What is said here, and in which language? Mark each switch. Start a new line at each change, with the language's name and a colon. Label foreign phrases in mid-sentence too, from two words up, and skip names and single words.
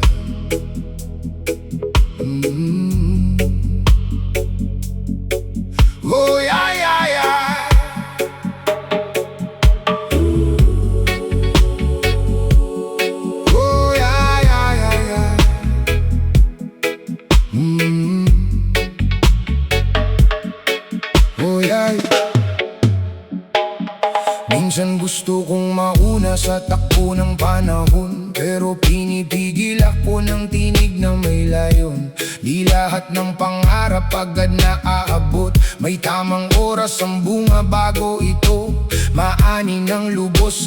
English: Oh, yeah, yeah, yeah. Oh, yeah, yeah, yeah, yeah. Oh, yeah.
Filipino: Minsan gusto kong mauna sa takbo ng panahon, pero pinipigil ako ng tinig na may layon. Di lahat ng pangarap agad na aabot, may tamang oras ang bunga bago ito maani ng lubos.